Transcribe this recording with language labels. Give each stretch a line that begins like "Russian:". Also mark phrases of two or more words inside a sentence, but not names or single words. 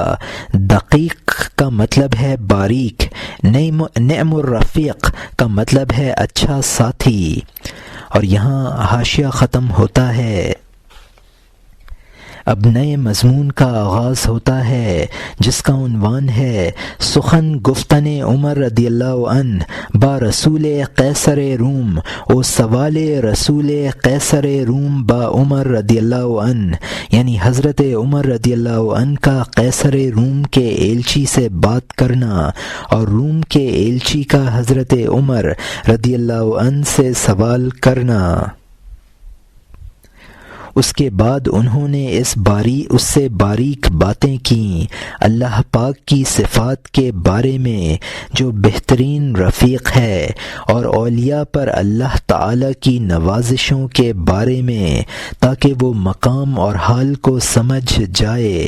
Urdu: دقیق کا مطلب ہے باریک۔
Arabic: نعم الرفیق
Urdu: کا مطلب ہے اچھا ساتھی۔ اور یہاں حاشیہ ختم ہوتا ہے۔ اب نئے مضمون کا آغاز ہوتا ہے جس کا عنوان ہے
Persian: سخن گفتن عمر رضی اللہ عنہ با رسول قیصر روم و سوال رسول قیصر روم با عمر رضی اللہ عنہ،
Urdu: یعنی حضرت عمر
Arabic: رضی اللہ عنہ
Urdu: کا قیصر روم کے ایلچی سے بات کرنا اور روم کے ایلچی کا حضرت عمر
Arabic: رضی اللہ عنہ
Urdu: سے سوال کرنا۔ اس کے بعد انہوں نے اس سے باریک باتیں کیں اللہ پاک کی صفات کے بارے میں جو بہترین رفیق ہے، اور اولیاء پر اللہ تعالی کی نوازشوں کے بارے میں، تاکہ وہ مقام اور حال کو سمجھ جائے۔